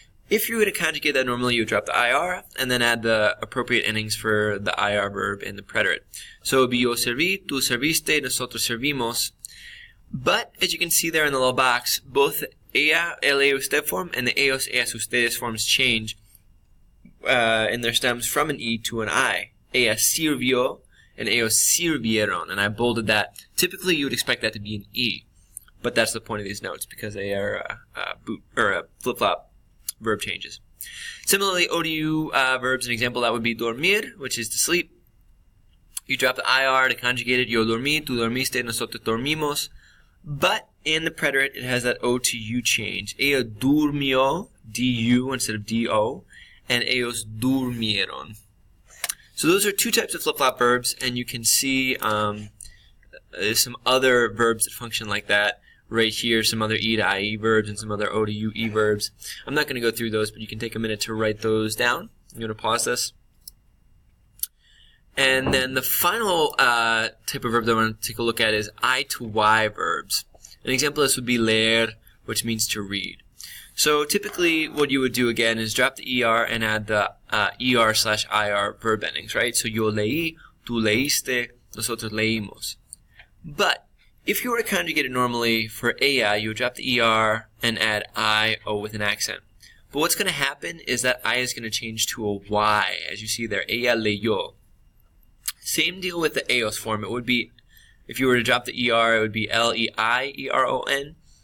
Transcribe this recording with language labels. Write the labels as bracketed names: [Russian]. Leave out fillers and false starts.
[English] If you were to conjugate that normally, you would drop the IR and then add the appropriate endings for the IR verb in the preterite. So it would be [Spanish] yo serví, tú serviste, nosotros servimos. [English] But as you can see there in the little box, both the ella, ele, usted form and the ellos, ellas, ustedes forms change in their stems from an E to an I. [Spanish] Ella sirvió [English] and [Spanish] ellos sirvieron. [English] And I bolded that. Typically, you would expect that to be an E. But that's the point of these notes because they are flip-flop verb changes. Similarly, O to U verbs, an example that would be dormir, which is to sleep. You drop the IR to conjugate it. [Spanish] Yo dormí, tú dormiste, nosotros dormimos. [English] But in the preterite, it has that O to U change. [Spanish] Ella durmió, [English] D-U instead of D-O, and [Spanish] ellos durmieron. [English] So those are two types of flip-flop verbs, and you can see there's some other verbs that function like that. Right here, some other E to I-E verbs and some other O to U-E verbs. I'm not going to go through those, but you can take a minute to write those down. I'm going to pause this. And then the final type of verb that I want to take a look at is I to Y verbs. An example of this would be leer, which means to read. So typically what you would do again is drop the ER and add the ER/IR verb endings, right? So [Spanish] yo leí, tú leíste, nosotros leímos. [English] But if you were to conjugate it normally for ella, you would drop the ER and add I-O with an accent. But what's going to happen is that I is going to change to a Y, as you see there. [Spanish] Ella leyó. [English] Same deal with the ellos form. It would be, if you were to drop the ER, it would be L-E-I-E-R-O-N.